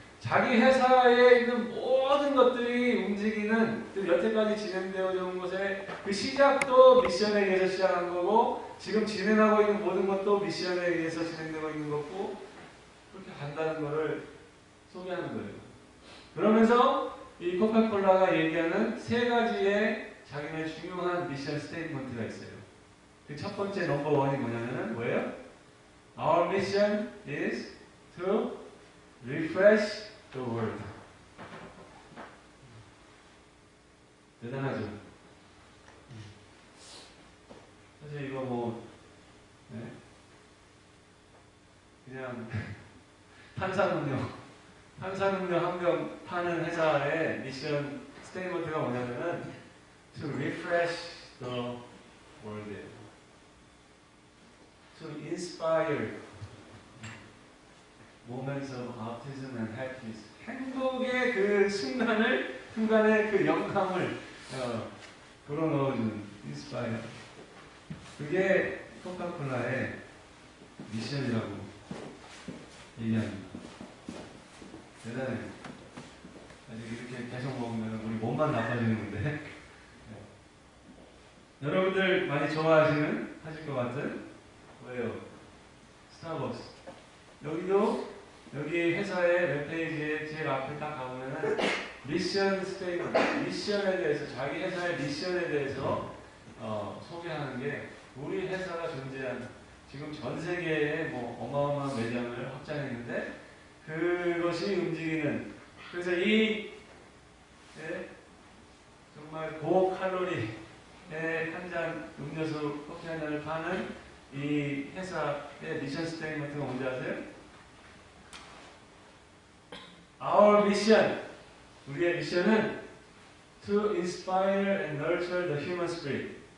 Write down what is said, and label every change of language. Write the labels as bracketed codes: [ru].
[ko] 자기 회사에 있는 모든 것들이 움직이는 여태까지 진행되어 온 것의 그 시작도 미션에 의해서 시작한 거고 지금 진행하고 있는 모든 것도 미션에 의해서 진행되고 있는 거고 그렇게 간다는 것을 소개하는 거예요. 그러면서 이 코카콜라가 얘기하는 세 가지의 자기네 중요한 미션 스테이트먼트가 있어요. 그 첫 번째 넘버 원이 뭐냐면은 뭐예요? [en] Our mission is to refresh the world. [ko] 대단하죠? 사실 이거 뭐 그냥 탄산음료 한 병 파는 회사의 미션 스테이트먼트가 뭐냐면은 [en] to refresh the world [ko] 예요. [en] inspire moments of optimism and happiness. [ko] 행복의 그 순간의 그 영감을 불어넣어주는 inspire. 그게 코카콜라의 미션이라고 얘기합니다. 대단해. 아직 이렇게 계속 먹으면 우리 몸만 나빠지는 건데. 네. 여러분들 많이 하실 것 같은 뭐예요? 스타벅스. 여기 회사의 웹페이지에 제일 앞에 딱 가보면은 미션 스테이트먼트, 미션에 대해서 자기 회사의 미션에 대해서 소개하는 게 우리 회사가 존재한 지금 전 세계에 뭐 어마어마한 매장을 확장했는데 그것이 움직이는 그래서 정말 고칼로리의 한 잔 음료수 커피 한 잔을 파는 이 회사의 미션 스테이트먼트가 뭔지 아세요? [en] Our mission, [ko] 우리의 미션은 [en] to inspire and nurture the human spirit.